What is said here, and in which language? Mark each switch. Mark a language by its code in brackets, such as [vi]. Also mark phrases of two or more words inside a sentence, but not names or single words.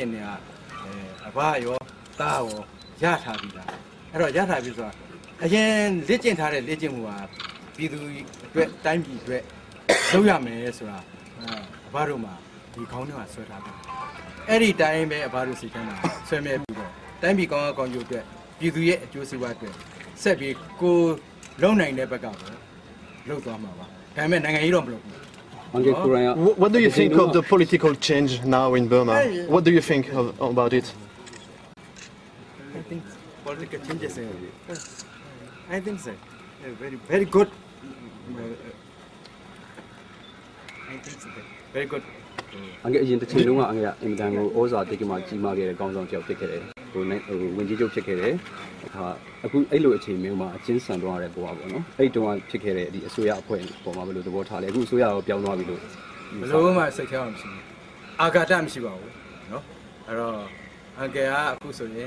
[my] င့်တွေကအဘရောသားရောရထားပြီးသားအဲ့တော့ရထားပြီးဆိုတာအရင်လေ့ကျင့်ထားတဲ့လေ့ကျင့်မှုကပြည်သူအတွက်တိုင်းပြည်အတွက်လုပ်ရမယ်ဆိုတာအဘတို့မှာဒီခေါင်းထဲမှာဆွဲထားတယ်အဲ့ဒီတိုင်းပဲအဘတို့စိတ်ထဲမှာဆွဲမြဲပြီးတော့တိုင်းပြည်ကောင်းကောင်းကျိုးအတွက်ပြည်သူရဲ့အကျိုးစီးပွားအတွက်ဆက်ပြီးကိုလုံနိုင်တဲ့ဘက်ကပဲလုပ်သွားမှာပါဒါပေမဲ့နိုင်ငံရေးတော့မလုပ်ဘူး [en] What do you think of the political change now in Burma? What do you think about it? I think political changes I think so. Very good. I think so. Very good. [my] အရင်တစ်ချိန်လုံးကအင်မတန်ကိုဩဇာတိတ်ကမှကြီးမားခဲ့တဲ့ကောင်းဆောင်ကြောက်ဖြစ်ခဲ့တယ်ဟိုဝင်ကြီးချုပ်ဖြစ်ခဲ့တယ်အခုအဲ့လိုအချိန်မျိုးမှာအချင်းဆန်သွားတဲ့ဘဝပေါ့နော်အဲ့တုန်းကဖြစ်ခဲ့တဲ့ဒီအစိုးရအဖွဲ့ပေါ်မှာဘယ်လိုသဘောထားလဲအခုအစိုးရရောပြောင်းသွားပြီလို့ ဘယ်လိုမှစိတ်ထဲမှာမရှိဘူးအာဃာတမရှိပါဘူးနော်အဲ့တော့အန်ကယ်ကအခုဆိုရင်